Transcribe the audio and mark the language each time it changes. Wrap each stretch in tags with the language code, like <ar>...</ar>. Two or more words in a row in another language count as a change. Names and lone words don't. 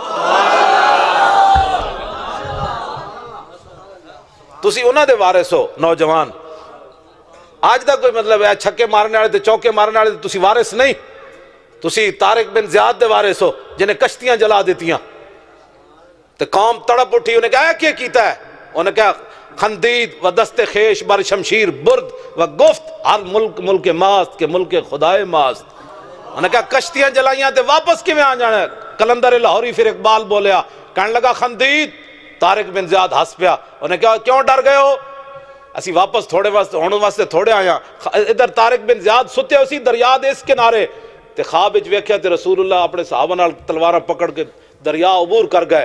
<pa>تسی انہاں دے وارث ہو نوجوان، آج دا کوئی مطلب ہے چھکے مارنے والے تے چوکے مارنے والے تسی وارث نہیں، تسی طارق بن زیاد دے وارث ہو جنہیں کشتیاں جلا دیتیاں تے قوم تڑپ اٹھی، انہیں کہا کیا کیتا ہے؟ انہیں کہا</pa> <fa>خندید و دست خیش بر شمشیر برد و گفت ہر ملک ماست کے ملک خدائے ماست۔</fa> <pa>انہیں کہا کشتیاں جلائیاں تے واپس کی میں آ جانا ہے؟ کلندر لاہوری پھر اقبال بولیا، کہنے لگا خندید، طارق بن زیاد ہس پیا، انہیں کہا کیوں ڈر گئے ہو؟ اسی واپس تھوڑے واسطے تھوڑے آیا۔ ادھر طارق بن زیاد ستے اسی دریا دے اس کنارے تے خواب وچ ویکھیا تے رسول اللہ اپنے صحابہ نال تلواراں پکڑ کے دریا عبور کر گئے۔</pa>